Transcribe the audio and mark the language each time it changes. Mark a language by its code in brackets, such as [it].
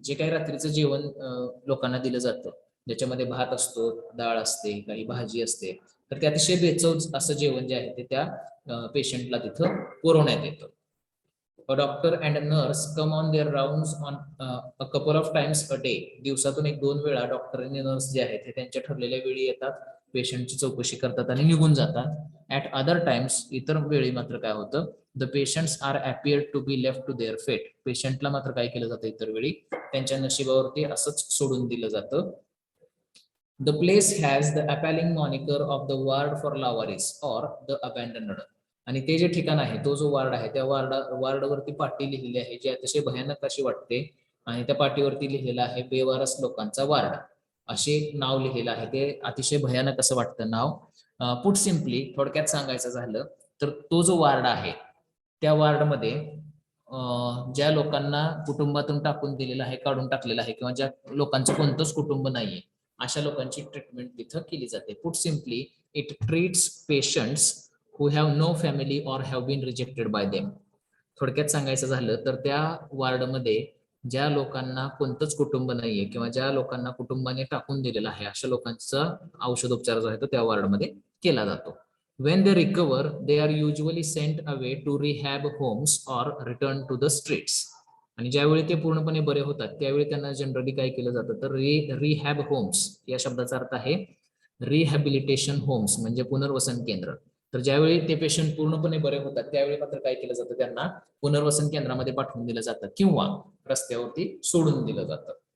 [mr] जे काही रात्रीचं जेवण लोकांना दिलं जातं, ज्याच्यामध्ये भात असतो, डाळ असते, काही भाजी असते, तर ते अतिशय बेचव असं जेवण जे आहे ते त्या पेशंटला तिथं पुरवण्यात येतं. [en] A doctor and a nurse come on their rounds on a couple of times a day. [mr] दिवसातून 1-2 वेळा डॉक्टर आणि नर्स जे आहेत ते त्यांच्या ठरलेल्या वेळी येतात, पेशंटची चौकशी करतात आणि निघून जातात. [en] At other times, [mr] इतर वेळी मात्र काय होतं, [en] the patients are appeared to be left to their fate. [mr] पेशंटला मात्र काय केलं जातं इतर वेळी, त्यांच्या नशिबावरती असंच सोडून दिलं जातं. [en] The place has the appalling moniker of the ward for lawaris or the abandoned. [mr] आणि ते जे ठिकाण आहे, तो जो वार्ड आहे, त्या वार्डवरती पाटी लिहिलेली आहे जी अतिशय भयानक अशी वाटते आणि त्या पाटीवरती लिहिलेलं आहे बेवारस लोकांचा वार्ड असे नाव लिहिलेलं आहे. ते अतिशय भयानक असं वाटतं नाव. [en] put simply, [mr] थोडक्यात सांगायचं झालं तर तो जो वार्ड आहे त्या वार्डमध्ये ज्या लोकांना कुटुंबातून टाकून दिलेलं आहे, काढून टाकलेलं आहे किंवा ज्या लोकांचं कोणतंच कुटुंब नाहीये अशा लोकांची ट्रीटमेंट तिथं केली जाते. [en] Put simply, it treats patients who have no family or have been rejected by them. [mr] थोडक्यात सांगायचं झालं तर त्या वार्डमध्ये ज्या लोकांना कोणतंच कुटुंब नाहीये किंवा ज्या लोकांना कुटुंबाने टाकून दिलेलं आहे अशा लोकांचा औषधोपचार जो आहे तो त्या वार्डमध्ये केला जातो. [en] When they recover, they are usually sent away to rehab homes or return to the streets. [mr] आणि ज्यावेळी ते पूर्णपणे बरे होतात त्यावेळी त्यांना जनरली काय केलं जातं तर रिहॅब होम्स या शब्दाचा अर्थ आहे रिहॅबिलिटेशन होम्स म्हणजे पुनर्वसन केंद्र. तर ज्यावेळी ते पेशंट पूर्णपणे बरे होतात त्यावेळी मात्र काय केलं जातं, त्यांना पुनर्वसन केंद्रामध्ये पाठवून दिलं जातं किंवा रस्त्यावरती सोडून दिलं जातं.